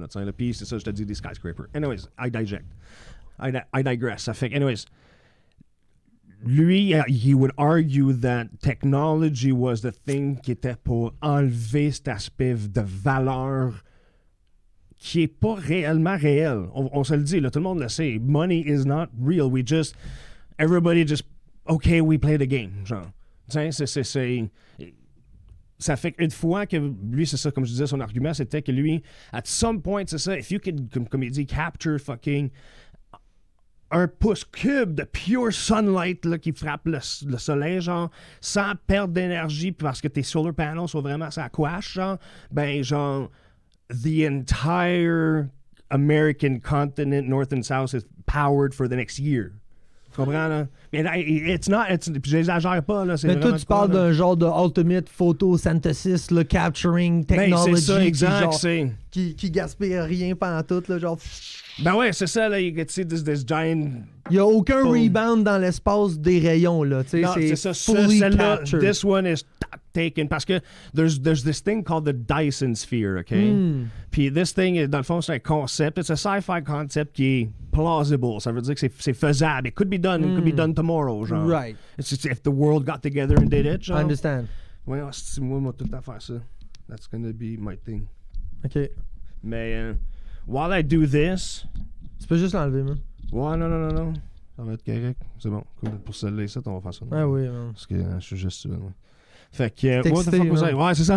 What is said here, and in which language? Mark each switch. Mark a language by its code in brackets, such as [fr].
[fr] Là, puis c'est ça, je te dis, des skyscrapers. [en] Anyways, I digress. [fr] Ça fait que, anyways, lui, [en] he would argue that technology was the thing [fr] qui était pour enlever cet aspect de valeur qui est pas réellement réel. On se le dit, là, tout le monde le sait. [en] Money is not real. Everybody just, okay, we play the game. [fr] Genre, tu sais, ça fait qu'une fois que lui, c'est ça, comme je disais, son argument, c'était que lui, at some point, c'est ça, [en] if you could, [fr] comme il dit, capture fucking un pouce cube de pure sunlight là, qui frappe le soleil, genre, sans perdre d'énergie parce que tes solar panels sont vraiment ça quash, genre, ben, genre, [en] the entire American continent, North and South, is powered for the next year. [fr] Tu comprends, là? Mais j'exagère pas, là. Mais toi, tu parles d'un genre de ultimate photosynthesis, le capturing technology. Ben, c'est ça, exact. Qui gaspille rien pendant tout, là, genre... Ben ouais, c'est ça, là. [en] You can see this giant... [fr] Il n'y a aucun rebound dans l'espace des rayons, là. Non, c'est ça. [en] Fully captured. This one is taken. [fr] Parce que [en] there's this thing called the Dyson Sphere, OK? [fr] Puis this thing, dans le fond, c'est un concept. C'est un sci-fi concept qui est plausible. Ça veut dire que c'est faisable. [en] It could be done. It could be done tomorrow, genre. Right. It's just if the world got together and did it, genre. I understand. [fr] Ouais, moi, tout le temps faire ça. [en] That's gonna be my thing. OK. Mais... while I do this... [fr] Tu peux juste l'enlever, man. Ouais, non. Ça va être correct. C'est bon. Cool. Pour celle-là, on va faire ça. Ah oui, man. Parce que je suis juste... Ouais. Fait que... [en] What the fuck was I? [fr] Ouais, c'est ça.